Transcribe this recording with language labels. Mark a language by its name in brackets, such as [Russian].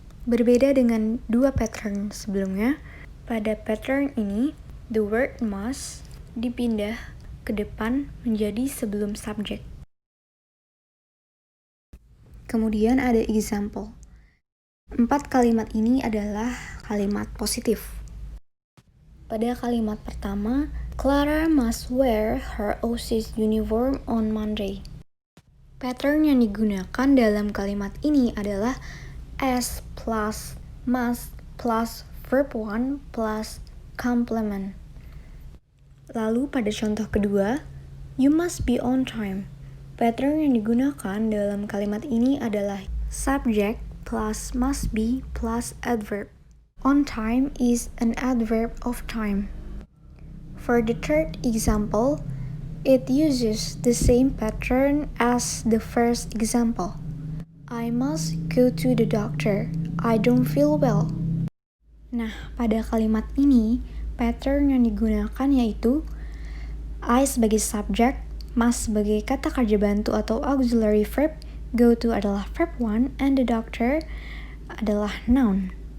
[Indonesian] Berbeda dengan dua pattern sebelumnya, pada pattern ini [English] the word must [Indonesian] dipindah ke depan menjadi sebelum subjek. Kemudian ada example. 4 kalimat ini adalah kalimat positif. Pada kalimat pertama, [English] Clara must wear her OSIS uniform on Monday. [Indonesian] Pattern yang digunakan dalam kalimat ini adalah S plus must plus verb 1 plus complement. Lalu pada contoh kedua, [English] you must be on time. [Indonesian] Pattern yang digunakan dalam kalimat ini adalah subject plus must be plus adverb. [English] On time is an adverb of time. For the third example, it uses the same pattern as the first example. I must go to the doctor. I don't feel well. [Indonesian] Nah, pada kalimat ini, pattern yang digunakan yaitu I sebagai subject, must sebagai kata kerja bantu atau auxiliary verb, go to adalah verb 1, [English] and the doctor [Indonesian] adalah noun.